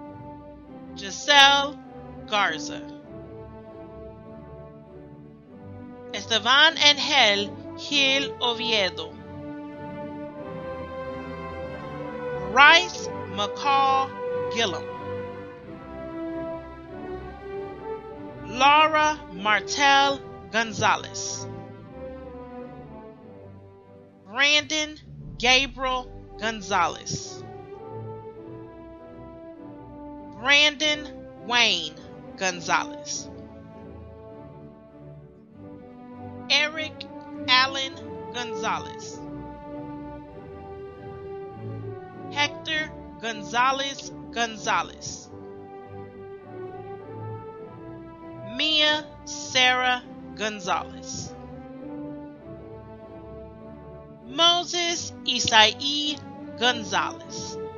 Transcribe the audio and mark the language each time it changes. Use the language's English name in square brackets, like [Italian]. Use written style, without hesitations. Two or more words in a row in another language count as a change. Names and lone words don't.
[English] Giselle Garza. Esteban Angel Gil Oviedo, Bryce McCall Gillum, Laura Martel Gonzalez, Brandon Gabriel Gonzalez, Brandon Wayne Gonzalez, Eric Allen Gonzalez, Hector Gonzalez Gonzalez, Mia Sarah Gonzalez, Moses Isai Gonzalez,